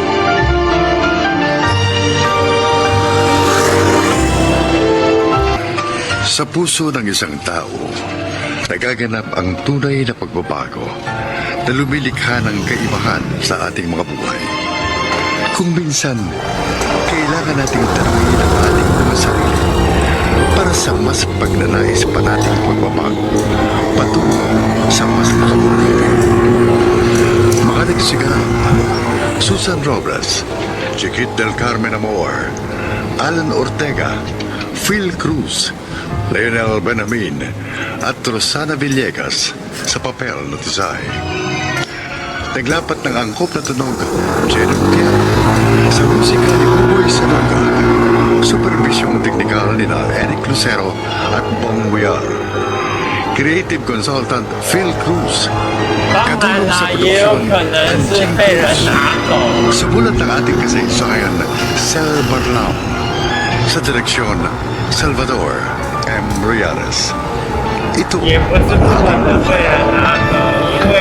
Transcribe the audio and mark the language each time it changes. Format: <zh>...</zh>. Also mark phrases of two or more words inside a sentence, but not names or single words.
<tl>Sa puso ng isang tao, nagaganap ang tunay na pagbabago na lumilikha ng kaibahan sa ating mga buhay. Kung minsan, kailangan nating tanungin ang ating mga sarili para sa mas pagnanais pa nating pagbabago patungo sa mas makabuti. Alex Sigal, Susan Robles, Chiquit del Carmen Amor, Alan Ortega, Phil Cruz, Leonel Benamin, at Rosana Villegas sa papel na Tizay. Naglapat ng angkop na tunog, Jenny Mutiel, sa musika ni Buboy Salaga, supervisyong teknikal ni Eric Lucero at Bong Muyar.</tl> <en>Creative Consultant Phil Cruz.</en> <zh>当然啦，也有可能是被人拿走。</zh> <tl>Sumulat ng ating kasaysayan, Sel Barlam. Sa direksyon, Salvador M. Royales. Ito</tl> <zh>也不是不可能被人拿走，因为</zh>